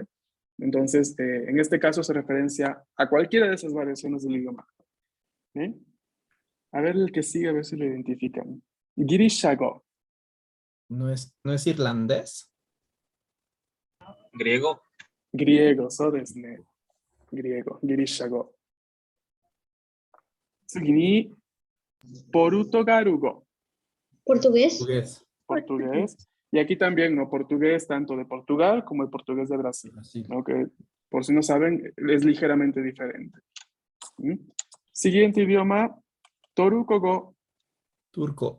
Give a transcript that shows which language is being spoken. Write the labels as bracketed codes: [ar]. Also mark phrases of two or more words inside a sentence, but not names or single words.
[es] Entonces, en este caso se referencia a cualquiera de esas variaciones del idioma. ¿Bien? A ver el que sigue, a ver si lo identifican. Girishago, No es irlandés. Griego. griego, [ja] そうですね. [es] Griego, Girishago. [ja] 次に、ポルトガル語。 [es] Portugués. Portugués. Portugués. Y aquí también, ¿no? Portugués tanto de Portugal como el portugués de Brasil, Brasil. ¿no? Que por si no saben, es ligeramente diferente. ¿Mm? Siguiente idioma, Toruko-go. Turco.